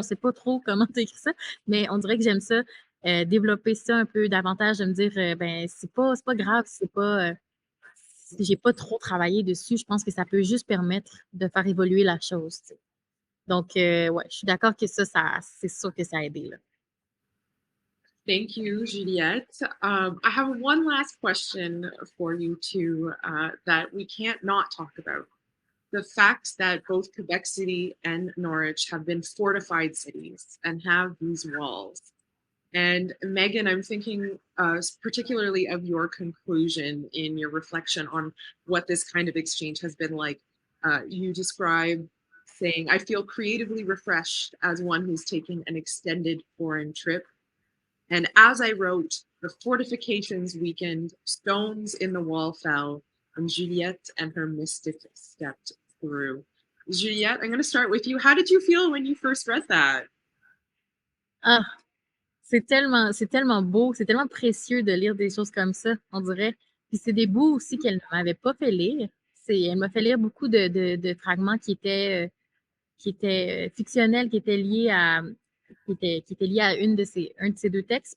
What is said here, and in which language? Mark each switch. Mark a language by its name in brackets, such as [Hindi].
[French] On sait pas trop comment tu as écrit ça, mais on dirait que j'aime ça, développer ça un peu davantage, de me dire, ben, c'est pas grave, c'est pas, si j'ai pas trop travaillé dessus, je pense que ça peut juste permettre de faire évoluer la chose, tu sais. Donc, ouais, je suis d'accord que c'est sûr que ça a aidé, là. [English] Thank you, Juliette. I have one last question for you two that we can't not talk about. The fact that both Quebec City and Norwich have been fortified cities and have these walls. And Megan, I'm thinking particularly of your conclusion in your reflection on what this kind of exchange has been like. You describe saying, I feel creatively refreshed as one who's taking an extended foreign trip. And as I wrote, the fortifications weakened, stones in the wall fell, and Juliette and her mystic stepped through. Juliette, I'm going to start with you. How did you feel when you first read that? [French] Ah, c'est tellement beau, c'est tellement précieux de lire des choses comme ça, on dirait. Puis c'est des bouts aussi qu'elle ne m'avait pas fait lire. Elle m'a fait lire beaucoup de fragments qui étaient fictionnels, qui étaient liés à un de ces deux textes.